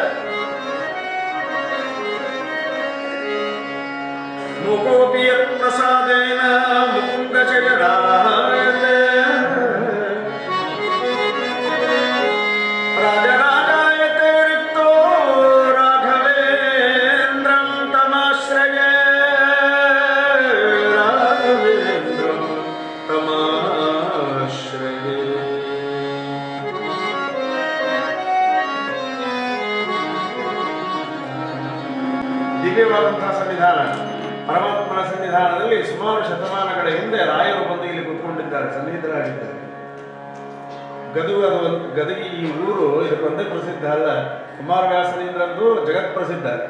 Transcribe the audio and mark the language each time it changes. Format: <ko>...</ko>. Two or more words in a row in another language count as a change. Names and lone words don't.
<sa>मूकोऽपि यत्प्रसादेन मुकुन्दशयनायते राजराजायते रिक्तो राघवेन्द्रं तमाश्रये राघवेन्द्रं तमाश्रये।</sa> <kn>ದಿವ್ಯವಾದಂತಹ ಸನ್ನಿಧಾನ, ಪರಮಾತ್ಮನ ಸನ್ನಿಧಾನದಲ್ಲಿ ಸುಮಾರು ಶತಮಾನಗಳ ಹಿಂದೆ ರಾಯರು ಬಂದು ಇಲ್ಲಿ ಕೂತ್ಕೊಂಡಿದ್ದಾರೆ, ಸನ್ನಿಹಿತರಾಗಿದ್ದಾರೆ. ಗದಗಿ ಈ ಊರು ಇದಕ್ಕೊಂದೇ ಪ್ರಸಿದ್ಧ ಅಲ್ಲ, ಕುಮಾರವ್ಯಾಸರಿಂದ್ರಂದು ಜಗತ್ ಪ್ರಸಿದ್ಧ.</kn>